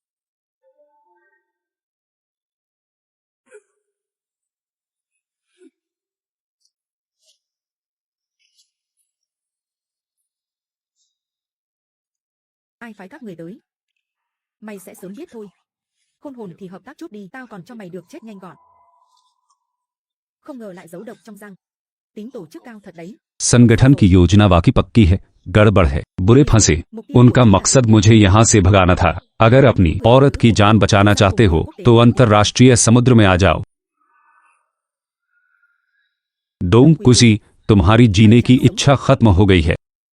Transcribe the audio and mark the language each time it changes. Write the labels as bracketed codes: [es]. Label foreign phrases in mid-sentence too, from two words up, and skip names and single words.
[vi] Ai phái các người tới? Mày sẽ sớm biết thôi. Khôn hồn thì hợp tác chút đi, tao còn cho mày được chết nhanh gọn. Không ngờ lại giấu độc trong răng. Tính tổ chức cao thật đấy. [hi] संगठन की योजना वाकई पक्की है, गड़बड़ है। बुरे फंसे। उनका मकसद मुझे यहाँ से भगाना था। अगर अपनी औरत की जान बचाना चाहते हो तो अंतर्राष्ट्रीय समुद्र में आ जाओ। डोम कुशी, तुम्हारी जीने की इच्छा खत्म हो गई है।